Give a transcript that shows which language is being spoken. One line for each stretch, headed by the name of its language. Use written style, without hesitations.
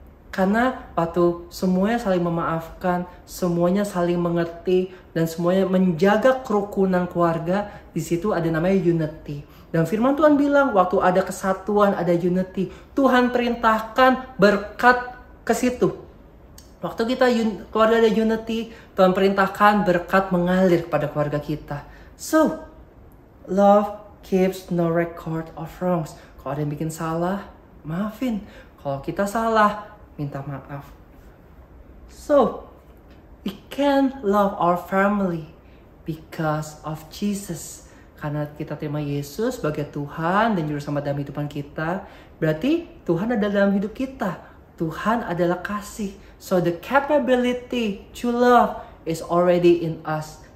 Indonesian: Karena waktu semuanya saling memaafkan, semuanya saling mengerti, dan semuanya menjaga kerukunan keluarga, di situ ada namanya unity. Dan firman Tuhan bilang, waktu ada kesatuan, ada unity, Tuhan perintahkan berkat ke situ. Waktu kita keluarga ada unity, Tuhan perintahkan berkat mengalir pada keluarga kita.
English: So, love keeps no record of wrongs.
Indonesian: Kalau ada yang bikin salah, maafin. Kalau kita salah, minta maaf.
English: So, we can love our family because of Jesus.
Indonesian: Karena kita terima Yesus sebagai Tuhan dan Juru Selamat dalam kehidupan kita, berarti Tuhan ada dalam hidup kita. Tuhan adalah kasih.
English: So, the capability to love is already in us.